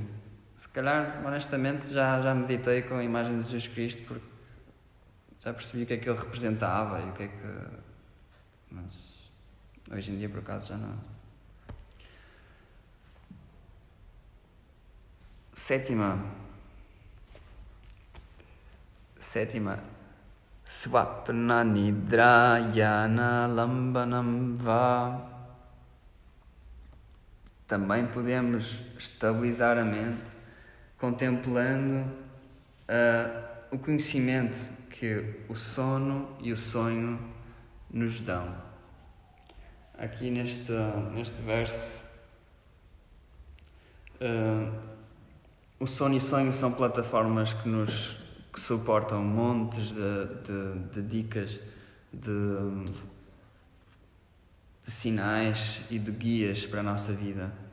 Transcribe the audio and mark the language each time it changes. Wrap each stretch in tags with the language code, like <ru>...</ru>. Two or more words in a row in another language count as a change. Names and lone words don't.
<pt>Se calhar, honestamente, já meditei com a imagem de Jesus Cristo porque já percebi o que é que ele representava e o que é que... Mas hoje em dia, por acaso, já não. Sétima.</pt> <sa>स्वप्न निद्रायन लम्बनं वा.</sa> <pt>Também podemos estabilizar a mente contemplando o conhecimento que o sono e o sonho nos dão. Aqui neste verso, o sono e o sonho são plataformas que suportam montes de dicas, de sinais e de guias para a nossa vida.</pt>